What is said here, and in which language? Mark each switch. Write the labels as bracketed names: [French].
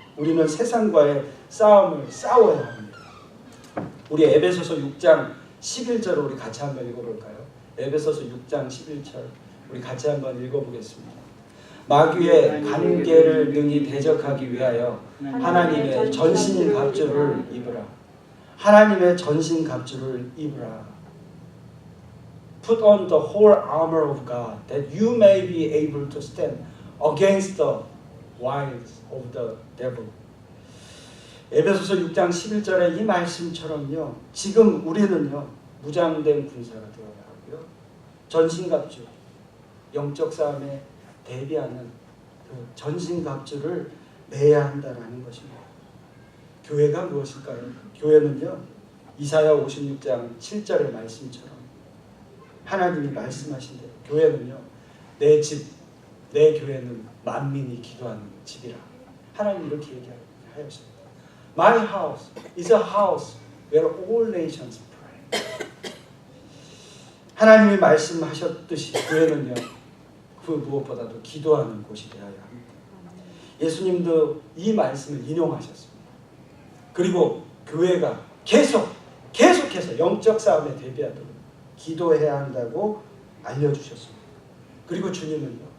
[Korean] 우리는 세상과의 싸움을 싸워야 합니다. 우리 에베소서 6장 11절 우리 같이 한번 읽어볼까요? 에베소서 6장 11절 우리 같이 한번 읽어보겠습니다. 마귀의 관계를 능히 대적하기 위하여 하나님의 전신 갑주를 입으라. 하나님의 전신 갑주를 입으라. [English] Put on the whole armor of God that you may be able to stand against the wiles of the devil. [Korean] 에베소서 6장 11절의 이 말씀처럼요. 지금 우리는요. 무장된 군사가 되어야 하고요. 전신갑주, 영적 싸움에 대비하는 그 전신갑주를 매야 한다라는 것입니다. 교회가 무엇일까요? 교회는요. 이사야 56장 7절의 말씀처럼 하나님이 말씀하신 대로 교회는요. 내 집, 내 교회는 만민이 기도하는 집이라. 하나님 이렇게 얘기하였습니다. [English] My house is a house where all nations pray. [Korean] 하나님이 말씀하셨듯이 교회는요. 그 무엇보다도 기도하는 곳이 되어야 합니다. 예수님도 이 말씀을 인용하셨습니다. 그리고 교회가 계속해서 영적 싸움에 대비하도록 기도해야 한다고 알려주셨습니다. 그리고 주님은요.